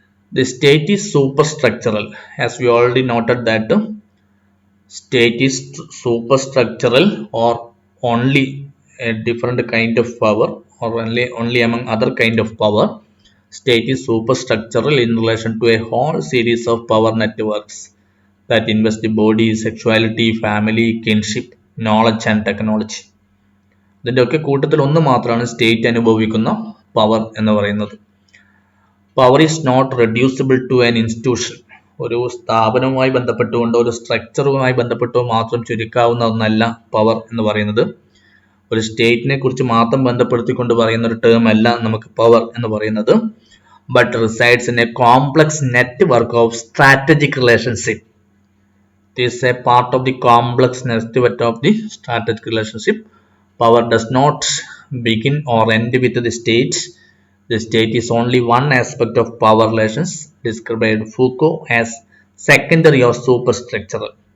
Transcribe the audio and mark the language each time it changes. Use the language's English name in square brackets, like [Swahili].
[English] The state is superstructural, as we already noted that state is superstructural or only a different kind of power, or only among other kind of power. State is superstructural in relation to a whole series of power networks that invest the body, sexuality, family, kinship, knowledge and technology. [Malayalam] ഇതിൻ്റെ ഒക്കെ കൂട്ടത്തിൽ ഒന്ന് മാത്രമാണ് state അനുഭവിക്കുന്ന power എന്ന് പറയുന്നത്. [English] Power is not reducible to an institution. [Malayalam] ഒരു സ്ഥാപനവുമായി ബന്ധപ്പെട്ടുകൊണ്ട്, ഒരു സ്ട്രക്ചറുമായി ബന്ധപ്പെട്ടോ മാത്രം ചുരുക്കാവുന്ന ഒന്നല്ല പവർ എന്ന് പറയുന്നത്. ഒരു സ്റ്റേറ്റിനെ കുറിച്ച് മാത്രം ബന്ധപ്പെടുത്തിക്കൊണ്ട് പറയുന്ന ഒരു ടേം അല്ല നമുക്ക് പവർ എന്ന് പറയുന്നത്. [English] But resides in a complex network of strategic relationship. It is a part of the complex network of the strategic relationship. Power does not begin or end with the state. The state is only one aspect of power relations, described by Foucault as secondary or superstructural.